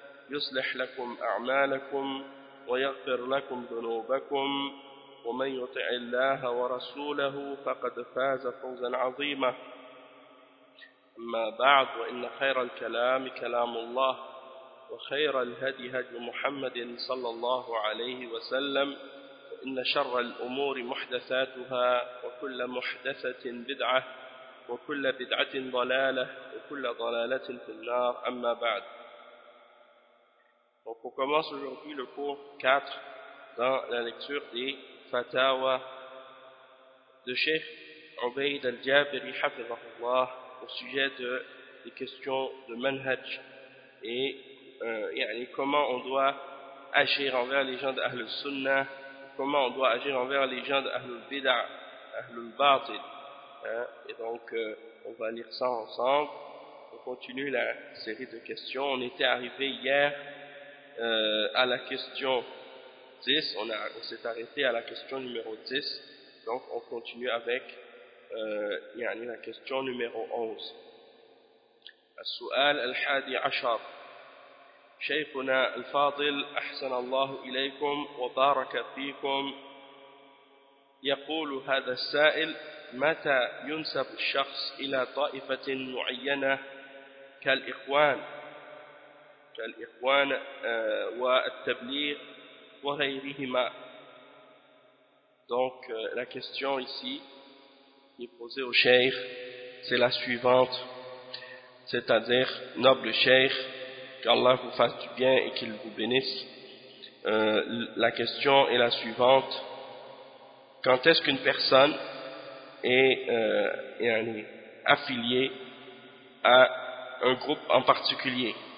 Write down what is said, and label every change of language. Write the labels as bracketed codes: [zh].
[ar] يصلح لكم أعمالكم ويغفر لكم ذنوبكم ومن يطع الله ورسوله فقد فاز فوزا عظيما أما بعد وإن خير الكلام كلام الله وخير الهدي هدي محمد صلى الله عليه وسلم وإن شر الأمور محدثاتها وكل محدثة بدعة وكل بدعة ضلالة وكل ضلالة في النار أما بعد. [fr] Donc on commence aujourd'hui le cours 4 dans la lecture des fatwa de Cheikh Ubayd al-Jabiri hafizahullah au sujet des questions de manhaj et comment on doit agir envers les gens d'Ahlul Sunnah, comment on doit agir envers les gens d'Ahlul Bid'ah, Ahlul Batil. On va lire ça ensemble. On continue la série de questions. On était arrivé hier à la question 10, on s'est arrêté à la question numéro 10, donc on continue avec la question numéro 11. [ar] السؤال الحادي عشر شيخنا الفاضل أحسن الله إليكم وبارك فيكم يقول هذا السائل متى ينسب الشخص إلى طائفة معينة كالإخوان كالإخوان والتبليغ وغيرهما. [fr] Donc la question ici qui est posée au cheikh, c'est la suivante, c'est-à-dire noble cheikh, qu'Allah vous fasse du bien et qu'il vous bénisse. La question est la suivante: quand est-ce qu'une personne est affiliée à un groupe en particulier?